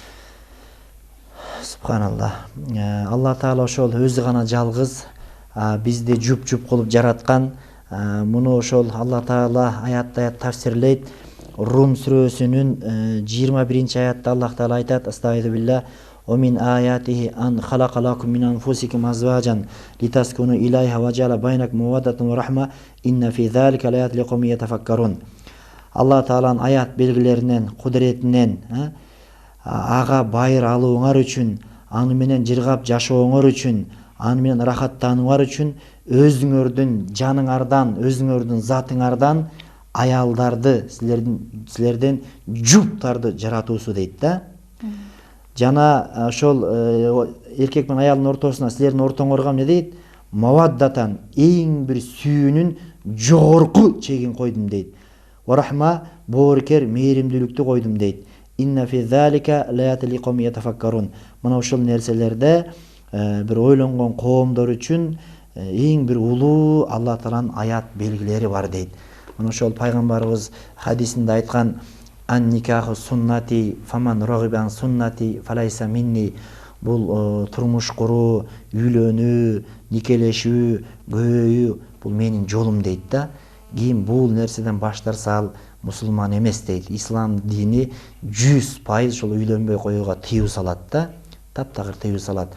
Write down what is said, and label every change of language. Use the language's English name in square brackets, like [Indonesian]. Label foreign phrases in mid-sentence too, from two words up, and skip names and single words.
[Kyrgyz] Субханалла. Алла Таала ошол өзү гана жалгыз бизди жуп кылып жараткан. Муну ошол Алла Таала аятта тафсирлейт. Рум сүрөсүнүн 21 аятта Аллах Таала айтат: [Arabic] أستغفر بالله. ومن آياته أن خلق لكم من أنفسكم أزواجا لتسكنوا إليها وجعل بينكم مودة ورحمة إن في ذلك لآيات لقوم يتفكرون. [Kyrgyz] Алла Тааланын аят белгилеринен, кудуретинен ага байыр алууңар үчүн, аны менен жыргап жашооңор үчүн, аны менен рахаттанууңар үчүн өзүңөрдүн жаныңардан, өзүңөрдүн затыңардан аялдарды, силерден жуптарды жаратуусу дейт да. Жана ошол эркек менен аялдын ортосуна, силердин ортоңорго эмне дейт? Маваддатан, эң бир сүйүүнүн жогорку чегин койдум дейт. Варахма, бооркер мээримдүүлүктү койдум дейт. [Arabic] إن في ذلك لآيات لقوم يتفكرون. [Kyrgyz] Мына ошол нерселерде бир ойлонгон коомдор үчүн эң бир улуу Алла Тааланын аят белгилери бар дейт. Мына ошол пайгамбарыбыз хадисинде айткан: [Arabic] أن النكاح سنتي فمن رغب سنتي فليس مني. [Kyrgyz] Бул турмуш куруу, үйлөнүү, никелешүү, көбөйүү бул менин жолум дейт да. Ким бул нерседен баш тарса ал мусулман эмес дейт. Ислам дини 100% ошол үйлөнбөй коюуга тыюу салат да. Таптагыр тыюу салат.